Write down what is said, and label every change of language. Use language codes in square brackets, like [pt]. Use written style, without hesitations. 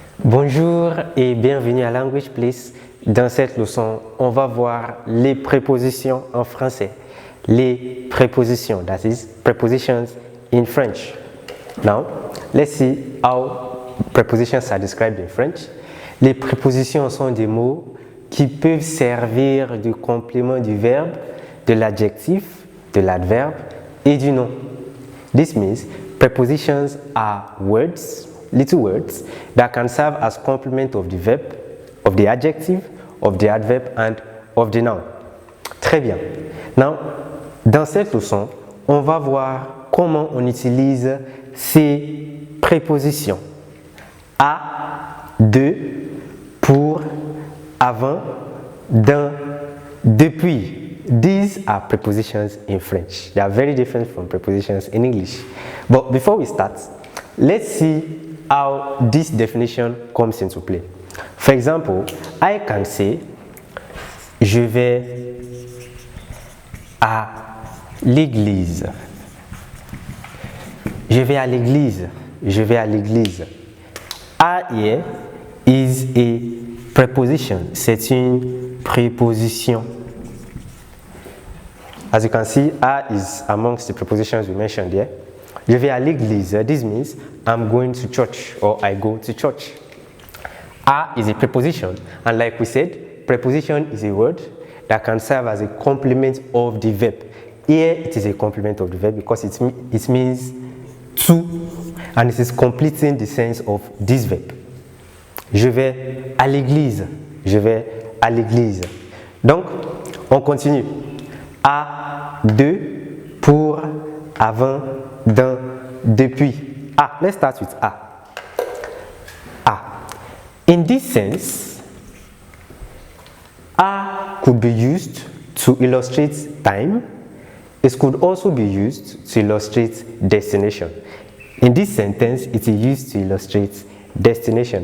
[fr] Bonjour et bienvenue à Language Place. Dans cette leçon, on va voir les prépositions en français. Les prépositions, [en] that is, prepositions in French. Now, let's see how prepositions are described in French. [fr] Les prépositions sont des mots qui peuvent servir de complément du verbe, de l'adjectif, de l'adverbe et du nom. [en] This means prepositions are words, little words that can serve as complement of the verb, of the adjective, of the adverb and of the noun. [fr] Très bien. Now, dans cette leçon, on va voir comment on utilise ces prépositions. À, de, pour, avant, dans, depuis. [en] These are prepositions in French. They are very different from prepositions in English. But before we start, let's see how this definition comes into play. For example, I can say, [fr] je vais à l'église. Je vais à l'église. Je vais à l'église. À [en] here is a preposition. [fr] C'est une préposition. [en] As you can see, a is amongst the prepositions we mentioned here. [fr] Je vais à l'église. [en] This means I'm going to church or I go to church. A is a preposition, and like we said, preposition is a word that can serve as a complement of the verb. Here it is a complement of the verb because it means to, and it is completing the sense of this verb. [fr] Je vais à l'église. Je vais à l'église. Donc, on continue. À, de, pour, avant, dans, depuis. [en] Ah, let's start with a. A. In this sense, a could be used to illustrate time. It could also be used to illustrate destination. In this sentence, it is used to illustrate destination.